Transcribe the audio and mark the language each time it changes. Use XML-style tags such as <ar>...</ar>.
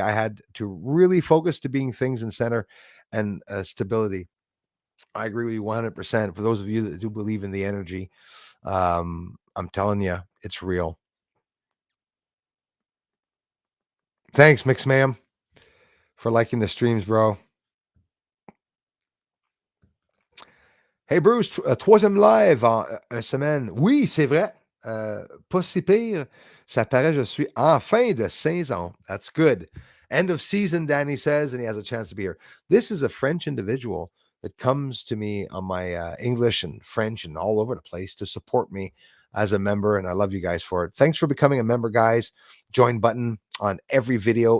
<en>I had to really focus to being things in center and stability. I agree with you 100%. For those of you that do believe in the energy, I'm telling you, it's real. Thanks, Mix Ma'am, for liking the streams, bro.</en> <fr>Hey Bruce, troisième live en semaine. Oui, c'est vrai. Pas si pire. Ça paraît, je suis en fin de saison.</fr> <en>That's good. End of season, Danny says, and he has a chance to be here. This is a French individual that comes to me on my English and French and all over the place to support me as a member, and I love you guys for it. Thanks for becoming a member, guys. Join button on every video.</en>